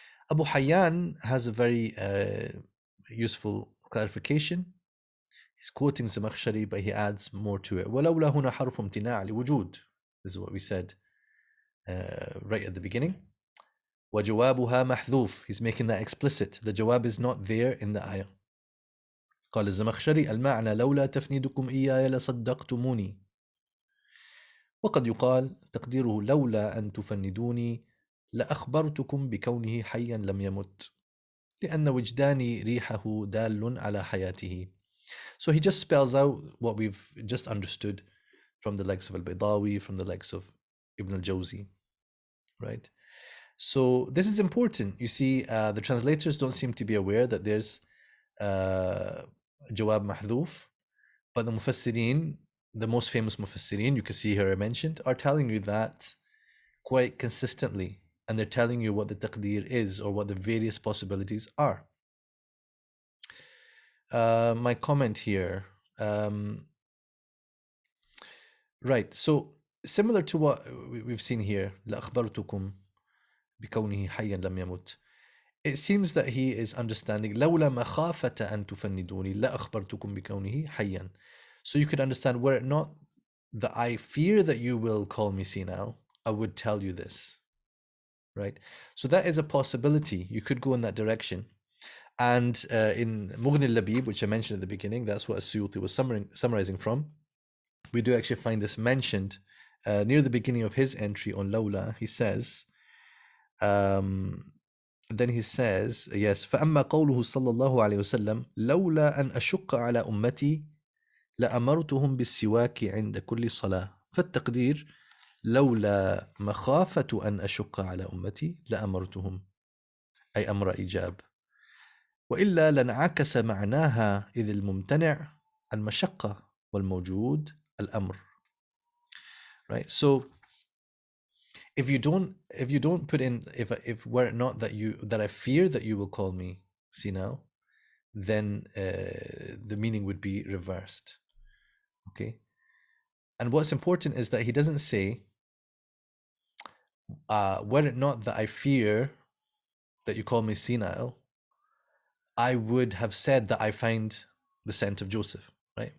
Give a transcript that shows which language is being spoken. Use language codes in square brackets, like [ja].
[en] Abu Hayyan has a very useful clarification. He's quoting Zamakhshari, but he adds more to it. [ar] ولولا هنا حرف امتناع لوجود. [en] This is what we said right at the beginning. [ar] وجوابها محذوف. [en] He's making that explicit. The jawab is not there in the ayah. [ar] قال الزمخشري المعنى لولا تفنيدكم إياي لصدقتموني. وقد يقال تقديره لولا أن تفندوني لأخبرتكم بكونه حيا لم يمت لأن وجداني ريحه دال على حياته. [en] So he just spells out what we've just understood from the likes of Al-Baydawi, from the likes of Ibn al-Jawzi, right? So this is important. You see, the translators don't seem to be aware that there's Jawab Mahdhuf, but the Mufassirin, the most famous Mufassirin, you can see here mentioned, are telling you that quite consistently, and they're telling you what the taqdeer is, or what the various possibilities are. My comment here, right, so similar to what we've seen here, [ar] لأخبرتكم بكونه حيا لم يمت. [en] it seems that he is understanding [ar] لولا مخافة أن تفندوني لأخبرتكم بكونه حيا. [en] So you could understand, were it not that I fear that you will call me senile, I would tell you this. Right? So that is a possibility. You could go in that direction. And in Mughni al-Labib, which I mentioned at the beginning, that's what As-Suyuti was summarizing from. We do actually find this mentioned near the beginning of his entry on Lawlā. He says, then he says, yes, [ar] فَأَمَّا قَوْلُهُ صلى الله عليه وسلم لولا أن أشق على أمتي لأمرتهم بالسواك عند كل صلاة. فالتقدير لولا مخافة أن أشق على أمتي لأمرتهم، أي أمر إيجاب، وإلا لانعكس معناها إذ الممتنع المشقة والموجود الأمر. [en] Right? So if you don't put in, if were it not that I fear that you will call me senile, then the meaning would be reversed. Okay. And what's important is that he doesn't say, were it not that I fear that you call me senile, I would have said that I find the scent of Joseph, right?